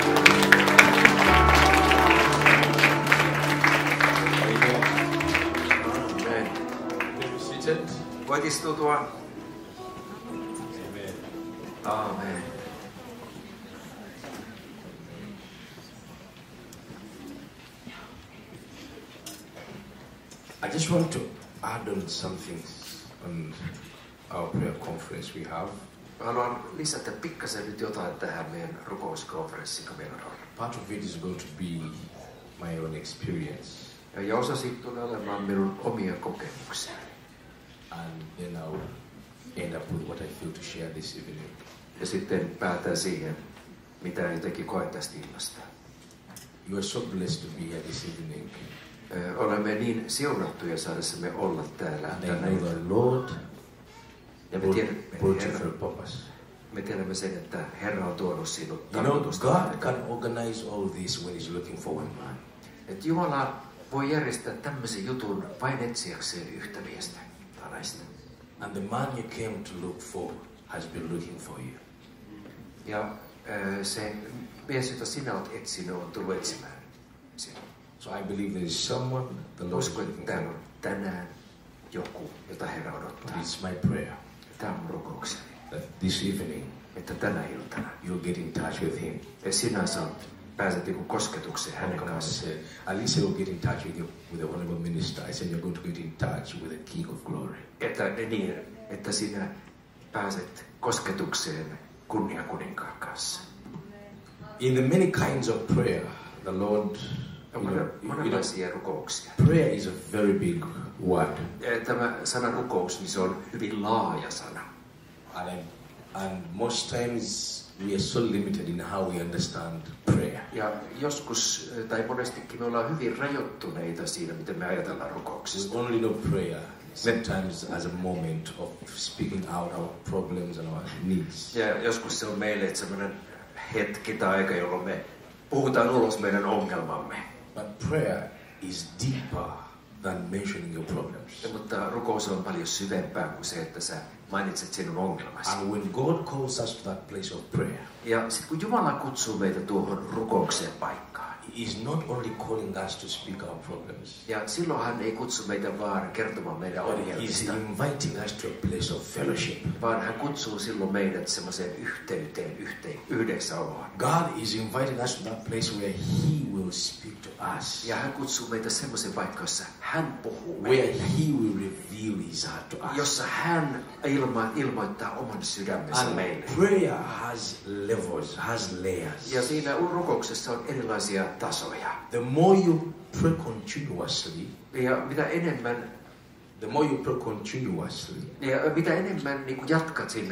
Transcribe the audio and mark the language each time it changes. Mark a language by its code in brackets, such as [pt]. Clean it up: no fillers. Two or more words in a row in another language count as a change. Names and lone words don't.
[en] Amen. [fi] Voit istutua. [en] Amen. I just want to add on something on our prayer conference we have. [fi] Haluan lisätä pikkasen nyt jotain tähän meidän rukouskonferenssiin, kun meillä on. [en] Part of it is going to be my own experience. [fi] Ja osa siitä tulee olemaan minun omia kokemuksia. [en] And then I'll end end up with what I feel to share this evening. [fi] Ja sitten päätän siihen, mitä jotenkin koen tästä illasta. [en] You are so blessed to be here this evening. [fi] Olemme niin siunattuja saadessamme olla täällä [en] And I [fi] tänä [en] know the [fi] iltana. [en] Lord [fi] Ja [en] brought you for a purpose. [fi] me tiedämme sen, että Herra on tuonut sinut [en] You know, [fi] tarkoitusta. [en] God can organize all this when He's looking for one man. [fi] Että Jumala voi järjestää tämmöisen jutun vain etsiäkseen yhtä miestä tai naista. [en] And the man you came to look for has been looking for you. [fi] Ja se mies, jota sinä olet etsinyt, on tullut etsimään sinua. [en] So I believe there is someone the Lord is [fi] Uskon, että [en] looking [fi] täällä [en] for. [fi] on tänään joku, jota Herra odottaa. [en] It's my prayer [fi] Tämä on mun rukoukseni, [en] that this evening [fi] että tänä iltana [en] you'll get in touch with Him. [fi] ja sinä pääset kosketukseen hänen [en] Come on, [fi] kanssaan. [en] say, at least you'll get in touch with the honorable minister. I said you're going to get in touch with the King of Glory. [fi] Että sinä pääset kosketukseen kunniakuninkaan kanssa. [en] In the many kinds of prayer, the Lord, [fi] Monenlaisia rukouksia. [en] prayer is a very big word. [fi] Tämä sana rukous, niin se on hyvin laaja sana. [en] And most times we are so limited in how we understand prayer. [fi] Ja joskus, tai monestikin me ollaan hyvin rajoittuneita siinä, miten me ajatellaan [en] We [fi] rukouksesta. [en] only know prayer sometimes as a moment of speaking out our problems and our needs. [fi] Ja joskus se on meille sellainen hetki tai aika, jolloin me puhutaan ulos meidän ongelmamme. [en] But prayer is deeper than mentioning your problems. [fi] Mutta rukous on paljon syvempää kuin se, että sä mainitset sinun ongelmasi. [en] And when God calls us to that place of prayer, [fi] Ja sitten kun Jumala kutsuu meitä tuohon rukoukseen paikkaan, [en] He is not only calling us to speak our problems, [fi] ja silloin hän ei kutsu meitä vaan kertomaan meidän [en] but He is [fi] ongelmista, [en] inviting us to a place of fellowship. [fi] vaan hän kutsuu silloin meidät semmoiseen yhteyteen, yhdessäoloon. [en] God is inviting us to that place where He will speak to us, [fi] Ja hän kutsuu meitä semmoiseen paikkaan, jossa hän puhuu [en] where [fi] meille, [en] He will reveal His heart to us. [fi] jossa hän ilmoittaa oman sydämensä [en] And [fi] meille. [en] prayer has levels, has layers. [fi] Ja siinä rukouksessa on erilaisia tasoja. [en] The more you pray continuously, [fi] Ja mitä enemmän mitä enemmän niin kuin jatkat siinä